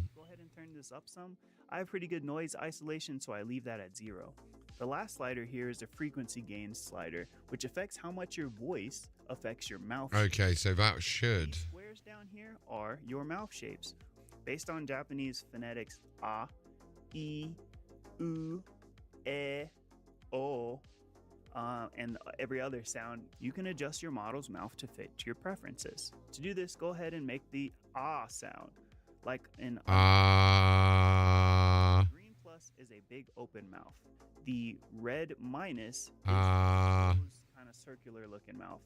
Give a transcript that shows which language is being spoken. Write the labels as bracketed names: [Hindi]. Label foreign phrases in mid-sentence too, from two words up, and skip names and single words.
[English] Go ahead and turn this up some. I have pretty good noise isolation, so I leave that at 0. The last slider here is the frequency gain slider, which affects how much your voice affects your mouth. Okay, so that should. These squares down here are your mouth shapes. Based on Japanese phonetics, [Japanese] a, i, u, e, o, [English] and every other sound, you can adjust your model's mouth to fit your preferences. To do this, go ahead and make the ah sound, like an Green plus is a big open mouth. The red minus is kind of circular looking mouth.